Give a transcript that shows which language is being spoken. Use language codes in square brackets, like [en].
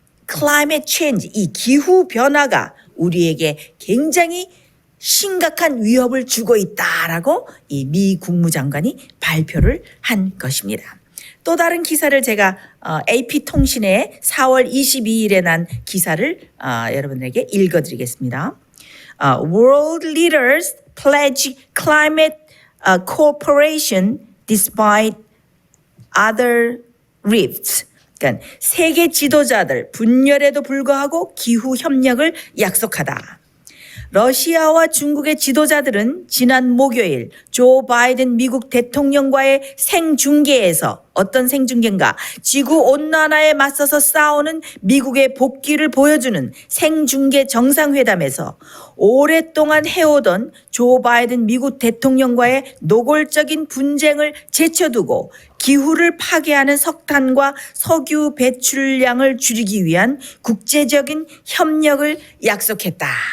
[ko] climate change, 이 기후변화가 우리에게 굉장히 심각한 위협을 주고 있다라고 이 미 국무장관이 발표를 한 것입니다. 또 다른 기사를 제가 AP통신의 4월 22일에 난 기사를 여러분에게 읽어드리겠습니다. [en] World leaders pledge climate cooperation despite other rifts. [ko] 그러니까 세계 지도자들 분열에도 불구하고 기후 협력을 약속하다. 러시아와 중국의 지도자들은 지난 목요일 조 바이든 미국 대통령과의 생중계에서 어떤 생중계인가? 지구온난화에 맞서서 싸우는 미국의 복귀를 보여주는 생중계 정상회담에서 오랫동안 해오던 조 바이든 미국 대통령과의 노골적인 분쟁을 제쳐두고 기후를 파괴하는 석탄과 석유 배출량을 줄이기 위한 국제적인 협력을 약속했다.